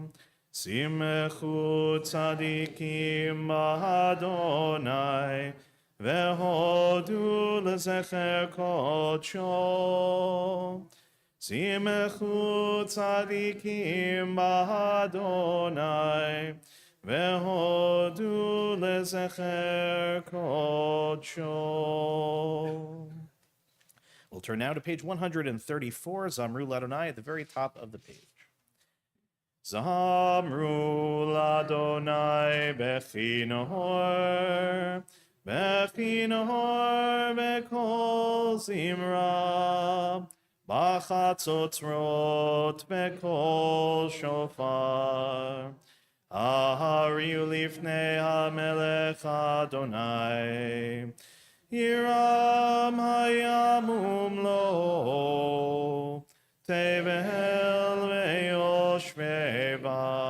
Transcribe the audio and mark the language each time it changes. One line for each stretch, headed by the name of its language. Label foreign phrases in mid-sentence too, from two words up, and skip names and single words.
Hebrew: שמחו צדיקים בה' והודו לזכר קדשו. שמחו צדיקים בה' והודו לזכר קדשו.
English: We'll turn now to page 134, Zamru Ladonai, at the very top of the page.
Hebrew: זמרו לה' בכנור בכנור בקול זמרה בחצצרות בקול שופר. הריעו לפני המלך ה' ירעם הים ומלאו תבל וישבי בה.